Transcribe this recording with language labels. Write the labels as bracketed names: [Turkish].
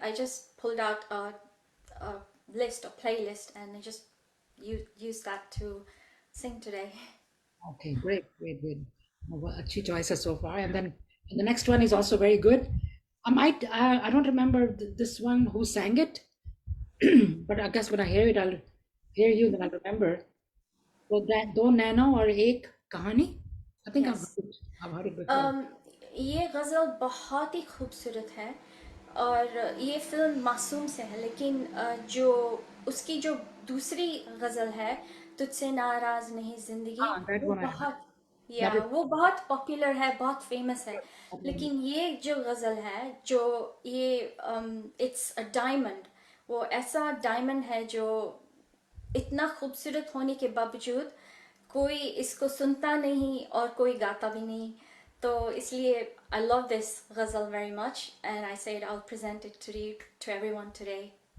[English] I just pulled out a list, a playlist, and I just used that to sing today. Okay, great, great, great. Well, [Hindi] अच्छी [English] choices so far, and then the next one is also very good. I don't remember this one who sang it, but I guess when I hear it, I'll hear you, then I'll remember. So that दो नैनो और एक कहानी. I think Yes. I've heard it before. [Hindi] ये गज़ल बहुत ही खूबसूरत है, और ये फिल्म मासूम से है, लेकिन जो उसकी जो दूसरी गज़ल है, तुझसे नाराज नहीं जिंदगी, [English] that [Hindi] वो [English] one I heard. [Hindi] बहुत वो बहुत पॉपुलर है, बहुत फेमस है. लेकिन ये जो गज़ल है, जो ये [English] it's a diamond, [Hindi] वो ऐसा डायमंड है जो इतना खूबसूरत होने के बावजूद कोई इसको सुनता नहीं और कोई गाता भी नहीं. तो इसलिए [English] I love this ghazal very much, and I said I'll present it to everyone today.